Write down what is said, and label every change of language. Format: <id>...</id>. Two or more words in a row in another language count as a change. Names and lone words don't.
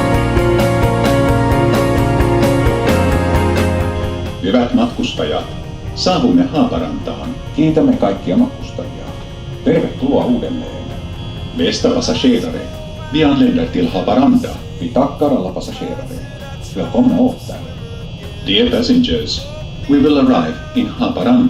<fi>Hyvät matkustajat, Saavumme Haaparantaan. Kiitämme kaikkia matkustajia. Tervetuloa uudelleen.</fi> <sv>Bästa passagerare. Vi anländer till Haparanda. Vi tackar alla passagerare. Välkomna åter.</sv> <en>Dear passengers, we will arrive in Haparanda.</en>